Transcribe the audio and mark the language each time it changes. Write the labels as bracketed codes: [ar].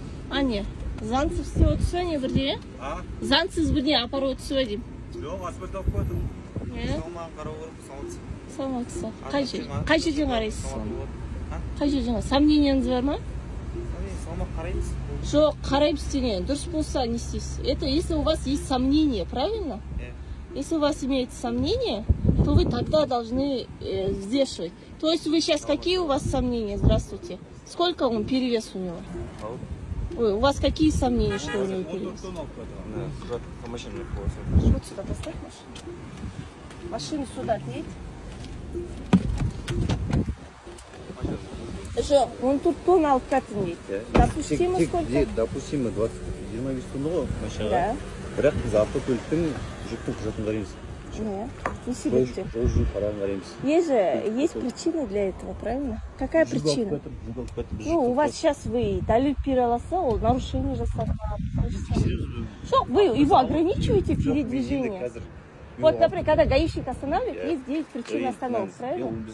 [kk] А не, заңсыз істеп отырсыз не бірдеңе? Заңсыз бірдеңе апарып отырсыз ба деймін? Жоқ, асфальт алып қойдым. Салмағын қарау керек, саламатсыз. Саламатсыз. Қай жерден қарайсыз? Қай жерден? Сомнениеңіз бар ма? Салмақ қараймыз. Жоқ, қараймыз деген. Дұрыс болса не істейсіз? [ru] Это если у вас есть сомнения, правильно? Если у вас имеется сомнение, то вы тогда должны взвешивать. То есть вы сейчас какие у вас сомнения? Здравствуйте. Сколько он перевес у него? Ой, у вас какие сомнения, что у него перевес? Вот сюда поставь машину. Машину сюда отъедь. [kk] Жоқ, он тут тон алып кеттім дейді. [ru] Допустимо сколько? [kk] Допустимо 25 тонна ғой машинаға. [ru] Да. [kk] Бірақ біз автокөліктің жүктің құжатын қараймыз. Не себепте? Жол жүру парағын қараймыз. [ru] Есть причина для этого, правильно? Какая причина? Ну, у вас сейчас вы [kk] дәлел бере аласа, ол нарушение жасады. [ru] Что, вы его ограничиваете в передвижении? Вот, например, когда гаишник останавливает, есть 9 причин остановок, правильно?